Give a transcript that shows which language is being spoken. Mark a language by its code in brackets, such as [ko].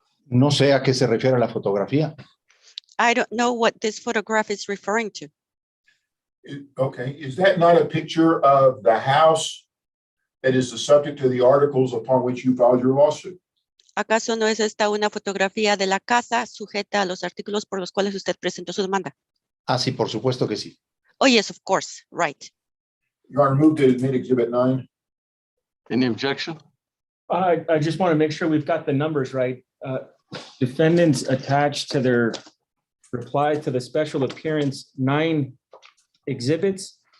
[es] No sé a qué se refiere la fotografía. [en] I don't know what this photograph is referring to. Okay, is that not a picture of the house that is the subject of the articles upon which you filed your lawsuit? [es] ¿Acaso no es esta una fotografía de la casa sujeta a los artículos por los cuales usted presentó su demanda? Ah, sí, por supuesto que sí. [en] Oh, yes, of course, right. Your Honor, move to admit Exhibit 9. Any objection? I just want to make sure we've got the numbers right. Defendants attached to their reply to the special appearance 9 exhibits.